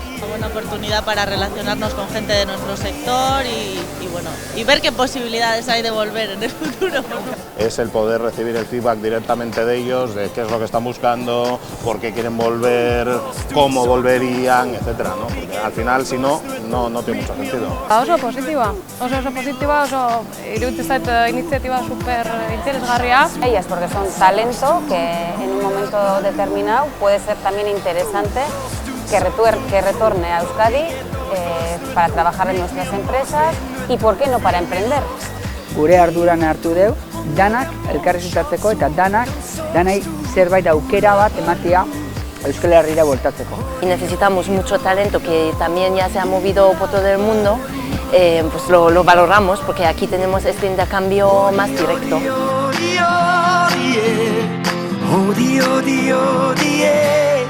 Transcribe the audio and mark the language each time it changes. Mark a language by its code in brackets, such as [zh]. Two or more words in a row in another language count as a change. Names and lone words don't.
[es] Una buena oportunidad para relacionarnos con gente de nuestro sector y ver qué posibilidades hay de volver en el futuro. Es el poder recibir el feedback directamente de ellos, de qué es lo que están buscando, por qué quieren volver, cómo volverían, etcétera, ¿no? Porque al final, si no tiene mucho sentido. [eu] Oso positiboa, oso iruditzen zait iniziatiba super interesgarria. [es] Ellas porque son talento que en un momento determinado puede ser también interesante que retorne a Euskadi para trabajar en nuestras empresas y por qué no para emprender. [eu] Gure arduran hartu deu, danak elkarrizketatzeko eta danai zerbait aukera bat ematea Euskal Herrira bueltatzeko. [es] Y necesitamos mucho talento que también ya se ha movido por todo el mundo, pues lo valoramos porque aquí tenemos este intercambio más directo.